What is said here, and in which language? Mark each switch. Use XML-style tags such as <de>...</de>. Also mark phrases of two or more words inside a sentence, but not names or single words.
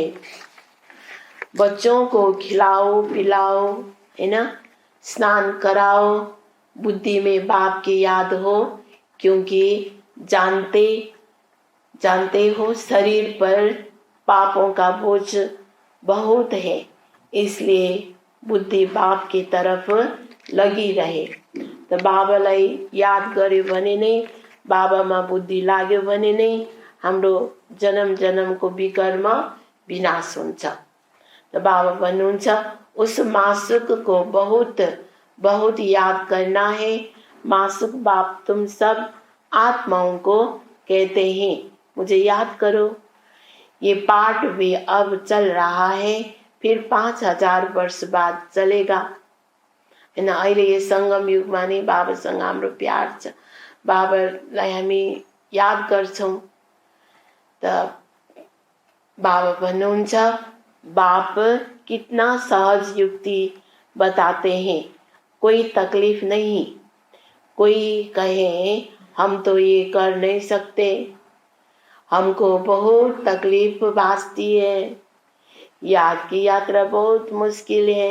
<hi>बच्चों को खिलाओ पिलाओ, है ना, स्नान कराओ, बुद्धि में बाप की याद हो। क्योंकि जानते हो शरीर पर पापों का बोझ बहुत है, इसलिए बुद्धि बाप की तरफ लगी रहे।</hi> <ne>तो बाबालाई याद गर्यो भने नै, बाबामा बुद्धि लाग्यो भने नै हाम्रो जन्म जन्मको विकर्म विनाश हुन्छ।</ne> <hi>तो</hi> <ne>बाबा भन्नुहुन्छ</ne> <hi>उस मासुक को बहुत बहुत याद करना है। मासुक बाप तुम सब आत्माओं को कहते हैं मुझे याद करो। ये पाठ भी अब चल रहा है, फिर 5000 वर्ष बाद चलेगा।</hi> <ne>हैन, अहिले यो संगम युगमा नै बाबासँग हाम्रो प्यार छ, बाबालाई हामी याद गर्छौं। त बाबा भन्नुहुन्छ</ne> <hi>बाप कितना सहज युक्ति बताते हैं, कोई तकलीफ नहीं। कोई कहे हम तो ये कर नहीं सकते, हमको बहुत तकलीफ भासती है, याद की यात्रा बहुत मुश्किल है।</hi>